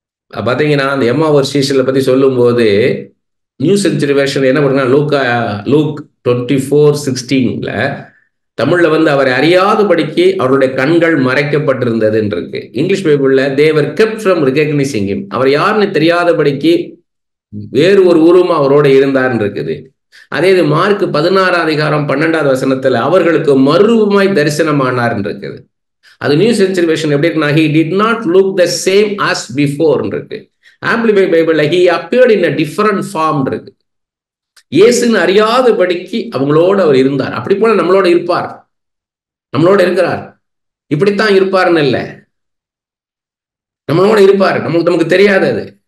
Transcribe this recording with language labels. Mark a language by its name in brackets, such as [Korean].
[Tamil] பாத்தீங்கன்னா அந்த எம்மாவூர் ஸ்டேஷன்ல பத்தி சொல்லும் போது நியூ செஞ்சுரி வெர்ஷன் என்ன பண்ணுங்க, லூக் 24:16 தமிழ்ல வந்து அவரை அறியாதபடிக்கு அவருடைய கண்கள் மறைக்கப்பட்டிருந்தது இருக்கு. இங்கிலீஷ் பைபிள்ல [English] they were kept from recognising him, [Tamil] அவர் யாருன்னு தெரியாதபடிக்கு வேறு ஒரு உருவம் அவரோட இருந்தார்னு இருக்குது. அதே இது மார்க் 16:12 அவர்களுக்கு மறுரூபமாய் தரிசனமானார் இருக்குது. அது நியூ செஞ்சுரி வெர்ஷன் எப்படி இருக்குன்னா, [English] he did not look the same as before [Tamil] இருக்கு. ஆம்பிளிஃபைட் பைபிள்ல [English] he appeared in a different form [Tamil] இருக்கு. இயேசுன்னு அறியாதபடிக்கு அவங்களோட அவர் இருந்தார். அப்படி போல நம்மளோட இருப்பார், நம்மளோட இருக்கிறார். இப்படித்தான் இருப்பாருன்னு இல்லை, நம்மளோட இருப்பார். நமக்கு தெரியாது அது.